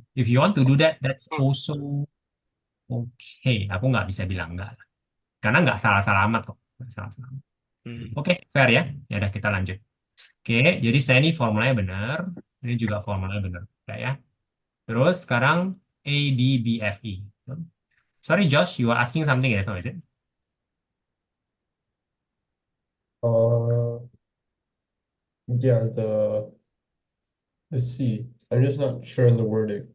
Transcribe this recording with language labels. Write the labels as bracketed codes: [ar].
[en] If you want to do that, that's also okay. [id] Aku nggak bisa bilang enggak lah. Karena nggak salah-salah amat kok. Nggak salah-salah amat. Hmm. Oke, fair ya. Ya udah kita lanjut. Oke, jadi saya ini formulanya benar. Ini juga formulanya benar. Oke ya. Terus sekarang A, D, B, F, E. [en] Sorry Josh, you are asking something ya, no, is it? Uh, yeah, the C. I'm just not sure on the wording.